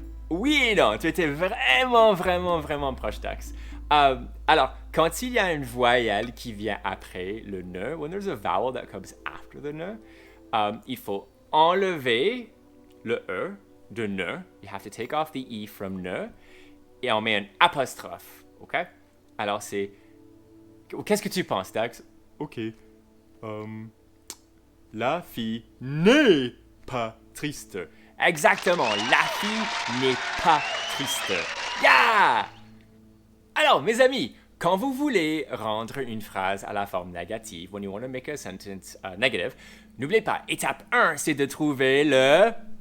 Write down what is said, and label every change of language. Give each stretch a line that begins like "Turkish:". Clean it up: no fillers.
French: oui et non, tu étais vraiment proche, Dax. Alors, quand il y a une voyelle qui vient après le ne,
English: when there's a vowel that comes after the ne,
French: il faut enlever le e de ne.
English: You have to take off the e from ne.
French: Et on met un apostrophe, ok? Alors, c'est... Qu'est-ce que tu penses, Dax? Ok. La fille n'est pas triste. Exactement, la fille n'est pas triste. Yeah! Alors, mes amis, quand vous voulez rendre une phrase à la forme négative,
English: when you want to make a sentence negative,
French: n'oubliez pas, étape 1, c'est de trouver le...